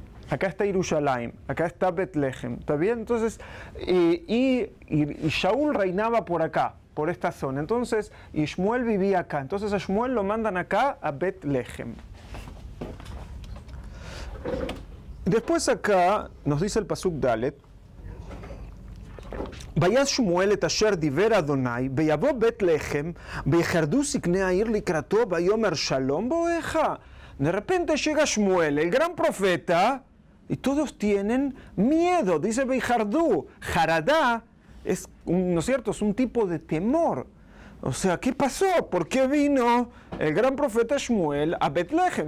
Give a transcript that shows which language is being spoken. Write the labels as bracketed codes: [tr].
[es] Acá está Yerushalayim, acá está Betlehem, ¿está bien? Entonces, y Shaul reinaba por acá, por esta zona. Entonces, y Shmuel vivía acá. Entonces a Shmuel lo mandan acá, a Betlehem. Después acá nos dice el Pasuk Dalet, [he] ויעש שמואל את אשר דיבר אדוני, ויבוא בית לחם, ויחרדו זקני העיר לקראתו, ויאמר שלום בואך. [es] De repente llega Shmuel, el gran profeta, y todos tienen miedo. Dice Beijardú, Jaradá es, ¿no es cierto?, es un tipo de temor. O sea, ¿qué pasó? ¿Por qué vino el gran profeta Shmuel a Betlehem?